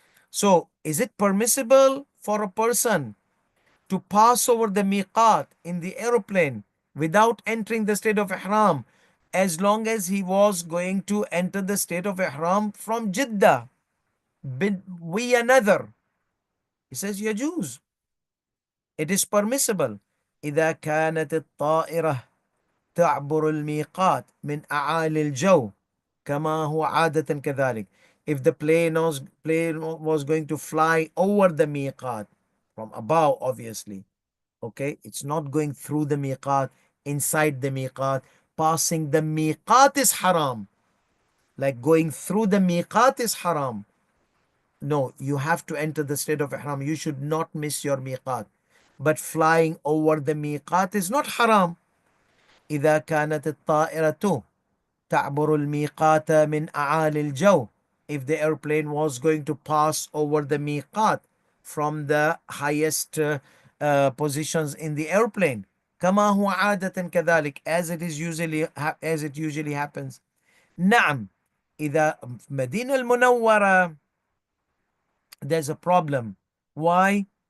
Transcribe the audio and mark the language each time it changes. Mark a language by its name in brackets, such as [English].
[English] So, is it permissible for a person to pass over the miqat in the aeroplane without entering the state of ihram, as long as he was going to enter the state of ihram from Jeddah we another? He says [Arabic] يجوز. [English] It is permissible. [Arabic] إذا كانت الطائرة تعبر الميقات من أعالي الجو كما هو عادة كذلك. [English] If the plane was going to fly over the miqat from above, obviously, okay, it's not going through the miqat, inside the miqat. Passing the miqat is haram. Like going through the miqat is haram. No, you have to enter the state of ihram. You should not miss your miqat. But flying over the miqat is not haram. [Arabic] إذا كانت الطائرة تعبر الميقات من أعالي الجو. [English] If the airplane was going to pass over the miqat from the highest positions in the airplane, [Arabic] كما هو عادة كذلك, [English] as it usually happens. [Arabic] نعم. إذا مدينة المنورة, [English] there's a problem. Why?